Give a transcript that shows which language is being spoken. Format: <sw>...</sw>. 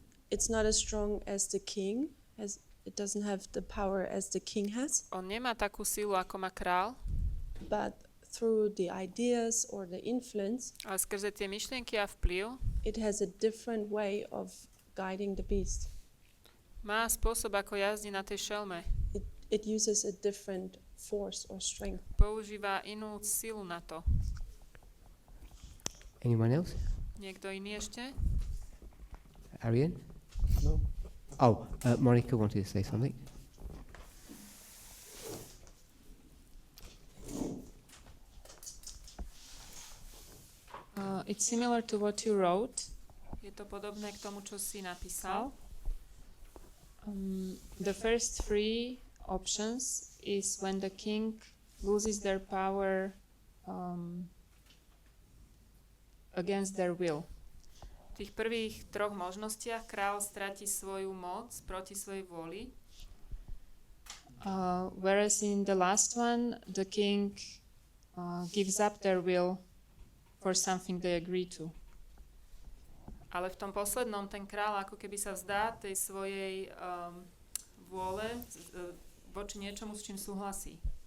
<en>It's not as strong as the king, as it doesn't have the power as the king has.</en> <sk>On nemá takú silu, ako má král,</sk> <en>But through the ideas or the influence,</en> <sk>ale skrze tie myšlienky a vplyv</sk> <en>it has a different way of guiding the beast.</en> <sk>Má spôsob, ako jazdí na tej šelme.</sk> <en>It uses a different force or strength.</en> <sk>Používa inú silu na to.</sk> <en>Anyone else?</en> <sk>Niekto iný ešte?</sk> <en>Ariane? No. Oh, Monica wanted to say something. It's similar to what you wrote.</en> <sk>Je to podobné k tomu, čo si napísal.</sk> <en>The first three options is when the king loses their power against their will.</en> <sk>V tých prvých troch možnostiach král stratí svoju moc proti svojej vôli.</sk> <en>Whereas in the last one, the king gives up their will for something they agree to.</en> <sk>Ale v tom poslednom ten král ako keby sa vzdá tej svojej vôle voči niečomu, s čím súhlasí.</sk>